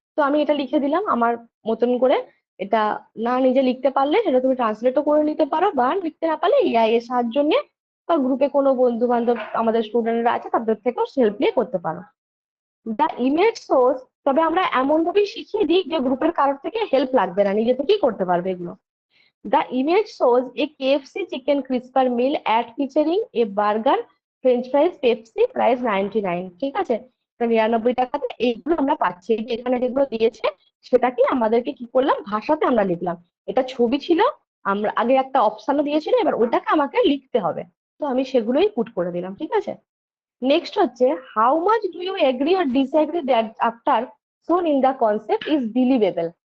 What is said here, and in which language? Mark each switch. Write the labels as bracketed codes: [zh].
[bn] তো আমি এটা লিখে দিলাম আমার মতন করে। এটা না নিজে লিখতে পারলে সেটা তুমি ট্রান্সলেটও করে নিতে পারো, বা লিখতে না পারলে এআই এর সাহায্য নিয়ে বা গ্রুপে কোনো বন্ধু বান্ধব আমাদের স্টুডেন্টরা আছে তাদের থেকেও হেল্প নিয়ে করতে পারো। দ্য ইমেজ সোর্স, তবে আমরা এমন ভাবেই শিখিয়ে দিই যে গ্রুপের কারোর থেকে হেল্প লাগবে না, নিজে থেকেই করতে পারবে এগুলো। [en] The image shows a KFC chicken crisper meal ad featuring a burger, French fries, Pepsi, price 99। [bn] ঠিক আছে, 99 টাকাতে এইগুলো আমরা পাচ্ছি। এই যে এখানে যেগুলো দিয়েছে সেটাকে আমাদেরকে কি করলাম, ভাষাতে আমরা লিখলাম। এটা ছবি ছিল, আমরা আগে একটা অপশনও দিয়েছিল, এবার ওটাকে আমাকে লিখতে হবে। তো আমি সেগুলোই পুট করে দিলাম। ঠিক আছে, নেক্সট হচ্ছে, [en] How much do you agree or disagree that after shown in the concept is believable.